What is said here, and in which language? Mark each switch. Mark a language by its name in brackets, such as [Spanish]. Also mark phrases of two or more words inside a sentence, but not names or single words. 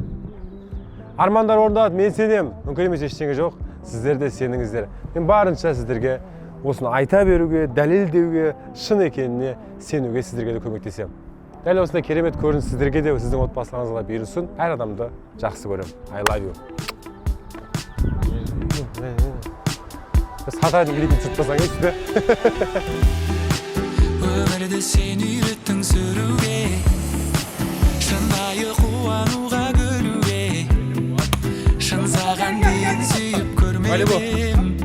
[Kazakh] Армандар орындалады, мен сенем. Мүмкін емес ештеңе жоқ. Сіздер де сеніңіздер. Мен барынша сіздерге осыны айта беруге, дәлелдеуге, шын екеніне сенуге сіздерге де көмектесем. Дәл осындай керемет көрініс сіздерге де, сіздің отбасыларыңызға берілсін. Әр адамды жақсы көрем. [English] I love you. [Kazakh] Сатайдың клипін түсіртпасаң ешті. Өмірді сен үйреттің сүруге, шынайы қуануға көруге, шын саған дейін сүйіп көрмедім.